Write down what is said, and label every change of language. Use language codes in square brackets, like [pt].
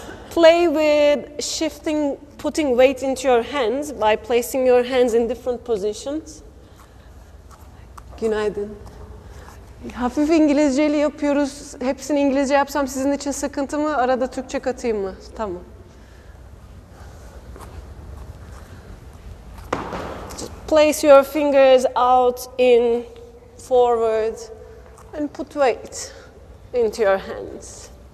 [en] Play with shifting, putting weight into your hands by placing your hands in different positions. [tr] Günaydın. Hafif İngilizceli yapıyoruz. Hepsini İngilizce yapsam sizin için sıkıntı mı? Arada Türkçe katayım mı? Tamam. [en] Just place your fingers out in forward and put weight into your hands.